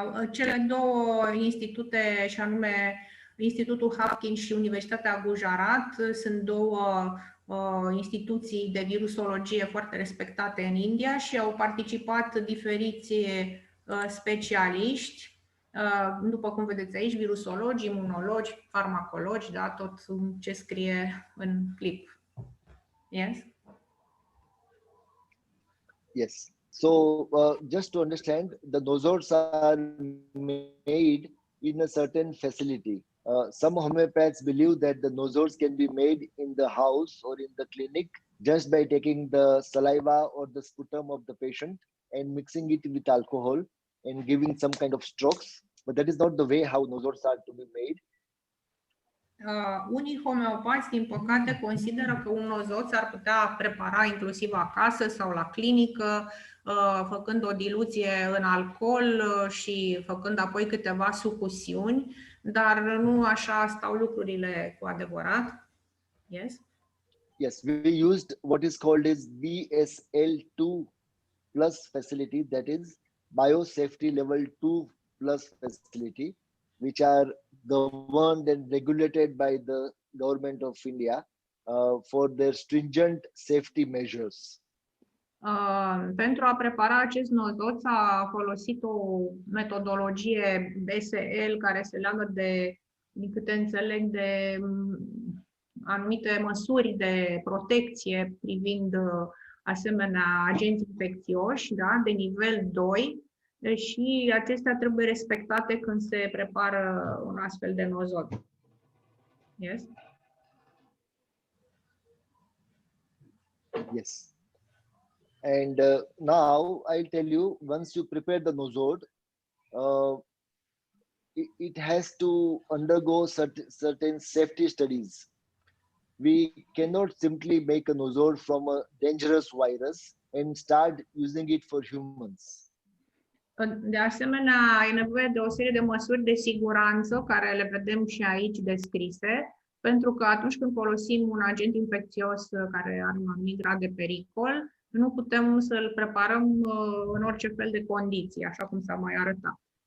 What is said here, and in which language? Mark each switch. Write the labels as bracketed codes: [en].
[ro] Cele 2 institute, și anume Institutul Hopkins și Universitatea Gujarat, sunt 2 instituții de virusologie foarte respectate în India și au participat diferiți specialiști, după cum vedeți aici, virusologi, imunologi, farmacologi, da, tot ce scrie în clip. [en] Yes. So just to understand, the nosodes are made in a certain facility. Some homeopaths believe that the nosodes can be made in the house or in the clinic just by taking the saliva or the sputum of the patient and mixing it with alcohol and giving some kind of strokes. But that is not the way how nosodes are to be made. [ro] Unii homeopați, din păcate, consideră că un nozod s-ar putea prepara inclusiv acasă sau la clinică, făcând o diluție în alcool și făcând apoi câteva sucusiuni, dar nu așa stau lucrurile cu adevărat. [en] Yes, we used what is called as BSL2 plus facility, that is biosafety level 2 plus facility, which are governed and regulated by the government of India for their stringent safety measures. [ro] Pentru a prepara acest nosod s-a folosit o metodologie BSL care se leagă de, din câte înțeleg, de anumite măsuri de protecție privind asemenea agenți infecțioși, da, de nivel 2, și acestea trebuie respectate când se prepară un astfel de nosod. [en] Yes? Yes. And now I'll tell you, once you prepare the nosod, it has to undergo certain safety studies. We cannot simply make a nosod from a dangerous virus and start using it for humans. [ro] De asemenea, e nevoie de o serie de măsuri de siguranță, care le vedem și aici descrise, pentru că atunci când folosim un agent infecțios care are un anumit grad de pericol, nu putem să-l preparăm în orice fel de condiții, așa cum s-a mai arătat.